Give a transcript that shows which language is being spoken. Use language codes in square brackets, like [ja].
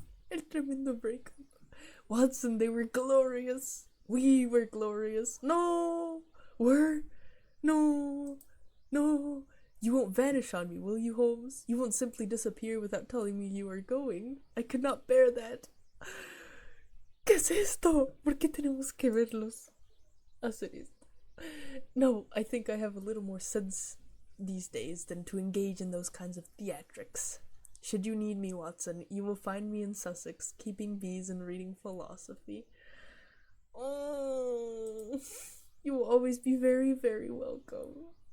[es] El tremendo breakup. [en] Watson, they were glorious. We were glorious. No! Were? No! No! You won't vanish on me, will you, Holmes? You won't simply disappear without telling me you are going. I could not bear that. [es] ¿Qué es esto? ¿Por qué tenemos que verlos hacer esto? [en] No, I think I have a little more sense these days than to engage in those kinds of theatrics. Should you need me, Watson, you will find me in Sussex, keeping bees and reading philosophy. Oh, you will always be very, very welcome.